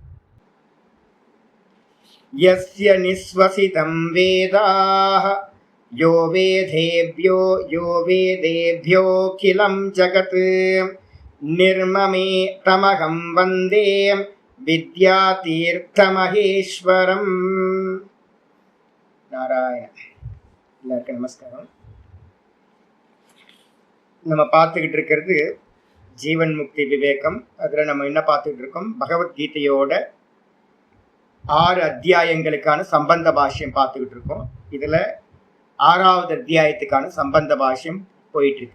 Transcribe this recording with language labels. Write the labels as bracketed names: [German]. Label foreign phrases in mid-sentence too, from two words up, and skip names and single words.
[Sanskrit] यस्य निःश्वसितं वेदाः यो वेदेभ्योऽखिलं जगत् निर्ममे तमहं वन्दे विद्यातीर्थमहेश्वरम्। [Tamil] नारायण। எல்லாருக்கும் நமஸ்காரம். நம்ம பார்த்துக்கிட்டு இருக்கிறது ஜீவன் முக்தி விவேகம். அதில் நம்ம என்ன பார்த்துக்கிட்டு இருக்கோம்? பகவத்கீதையோட 6 அத்தியாயங்களுக்கான சம்பந்த பாஷ்யம் பார்த்துக்கிட்டு இருக்கோம். இதில் 6வது அத்தியாயத்துக்கான சம்பந்த பாஷ்யம் போயிட்டு இருக்கு.